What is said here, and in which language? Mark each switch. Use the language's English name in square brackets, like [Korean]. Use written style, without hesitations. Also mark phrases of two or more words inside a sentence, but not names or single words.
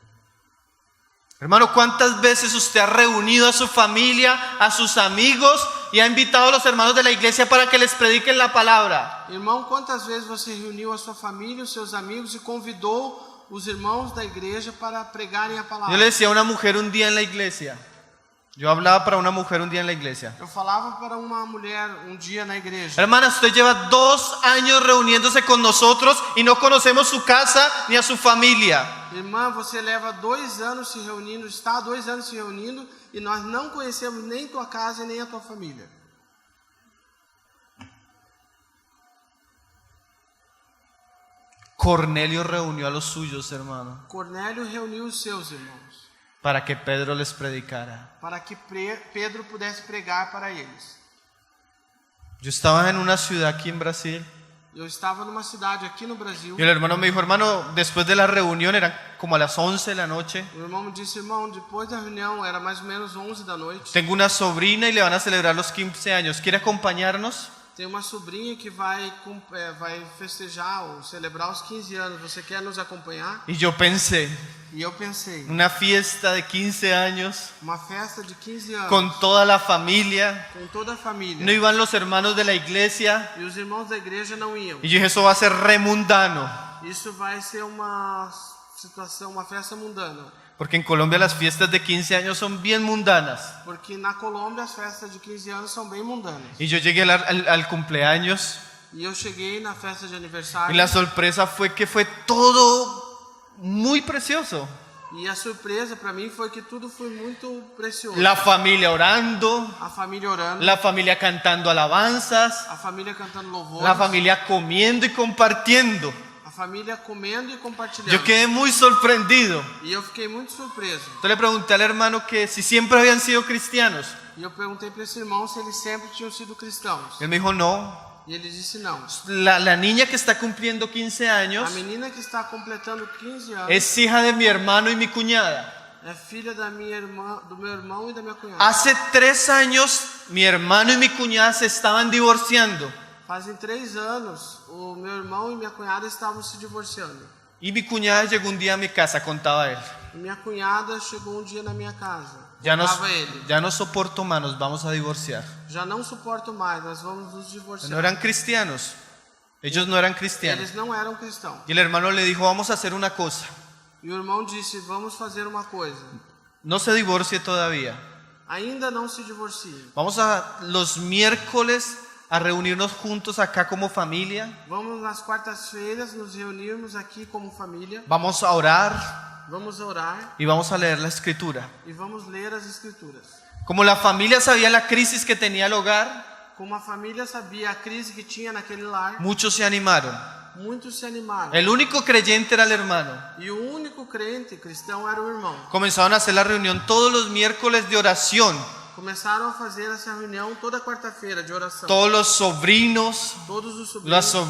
[Spanish] Hermano, ¿cuántas veces usted ha reunido a su familia, a sus amigos y ha invitado a los hermanos de la iglesia para que les prediquen la palabra? [Portuguese] Irmão, quantas vezes você reuniu a sua família, os seus amigos e convidou os irmãos da igreja para pregarem a [Spanish] Yo [Portuguese] palavra? [Spanish] le decía a una mujer un día en la iglesia. Yo hablaba para una mujer un día en la iglesia. [Portuguese] Eu falava para uma mulher um dia na igreja: [Spanish] Hermana, usted lleva 2 años reuniéndose con nosotros y no conocemos su casa ni a su familia. [Portuguese] Irmã, você leva 2 anos se reunindo, está há 2 anos se reunindo e nós não conhecemos nem tua casa e nem a tua família. [Spanish] Cornelio reunió a los suyos, hermano, [Portuguese] Cornélio reuniu os seus irmãos [Spanish] para que Pedro les predicara. [Portuguese] para que Pedro pudesse pregar para eles. [Spanish] Yo estaba en una ciudad aquí en Brasil [Portuguese] Eu estava numa cidade aqui no Brasil. [Spanish] y el hermano me dijo, hermano, después de la reunión, eran como a las 11 de la noche, [Portuguese] O irmão me disse: irmão, depois da reunião, era mais ou menos 11 da noite. [Spanish] tengo una sobrina y le van a celebrar los 15 años. ¿Quiere acompañarnos? [Portuguese] Tem uma sobrinha que vai festejar ou celebrar os 15 anos. Você quer nos acompanhar? [Spanish] Y yo pensé, [Portuguese] E eu pensei: [Spanish] una fiesta de 15 años [Portuguese] uma festa de 15 anos [Spanish] con toda la familia. [Portuguese] com toda a família. [Spanish] No iban los hermanos de la iglesia. [Portuguese] E os irmãos da igreja não iam. [Spanish] Y yo dije, eso va a ser re mundano. [Portuguese] Isso vai ser uma situação, uma festa mundana. [Spanish] Porque en Colombia las fiestas de 15 años son bien mundanas. [Portuguese] Porque na Colômbia as festas de 15 anos são bem mundanas. [Spanish] Y yo llegué al cumpleaños [Portuguese] E eu cheguei na festa de [Spanish] y [Portuguese] aniversário. [Spanish] la sorpresa fue que fue todo muy precioso. [Portuguese] E a surpresa para mim foi que tudo foi muito precioso. [Spanish] La familia orando, [Portuguese] A família orando, [Spanish] la familia cantando alabanzas, [Portuguese] a família cantando louvores, [Spanish] la familia comiendo y compartiendo. [Portuguese] a família comendo e compartilhando. [Spanish] Yo quedé muy sorprendido. [Portuguese] E eu fiquei muito surpreso. [Spanish] Entonces le pregunté al hermano que si siempre habían sido cristianos. [Portuguese] E eu perguntei para esse irmão se eles sempre tinham sido cristãos. [Spanish] Él me dijo, no. [Portuguese] E ele disse não. [Spanish] La niña que está cumpliendo 15 años [Portuguese] A menina que está completando 15 anos [Spanish] es hija de mi hermano y mi cuñada. [Portuguese] é filha da minha irmã, do meu irmão e da minha cunhada. [Spanish] Hace 3 años mi hermano y mi cuñada se estaban divorciando. [Portuguese] Fazem 3 anos, o meu irmão e minha cunhada estavam se divorciando. [Spanish] Y mi cuñada llegó un día a mi casa, contaba él. [Portuguese] E minha cunhada chegou um dia na minha casa. [Spanish] Ya [Portuguese] Contava ele: [Spanish] no soporto más, nos vamos a divorciar. [Portuguese] já não suporto mais, nós vamos nos divorciar. [Spanish] No eran cristianos. Ellos no eran cristianos. [Portuguese] Eles não eram cristãos. [Spanish] Y el hermano le dijo, vamos a hacer una cosa. [Portuguese] E o irmão disse: vamos fazer uma coisa. [Spanish] No se divorcie todavía. [Portuguese] Ainda não se divorcie. [Spanish] Vamos a los miércoles a reunirnos juntos acá como familia. [Portuguese] Vamos nas quartas-feiras nos reunirmos aqui como família. [Spanish] Vamos a orar [Portuguese] Vamos orar [Spanish] y vamos a leer la escritura. [Portuguese] e vamos ler as escrituras. [Spanish] Como la familia sabía la crisis que tenía el hogar, [Portuguese] Como a família sabia a crise que tinha naquele lar, [Spanish] muchos se animaron. [Portuguese] muitos se animaram. [Spanish] El único creyente era el hermano. [Portuguese] E o único crente cristão era o irmão. [Spanish] Comenzaron a hacer la reunión todos los miércoles de oración. [Portuguese] Começaram a fazer essa reunião toda quarta-feira de oração. [Spanish] Todos los sobrinos, [Portuguese] Todos os sobrinhos, [Spanish] las sobrinas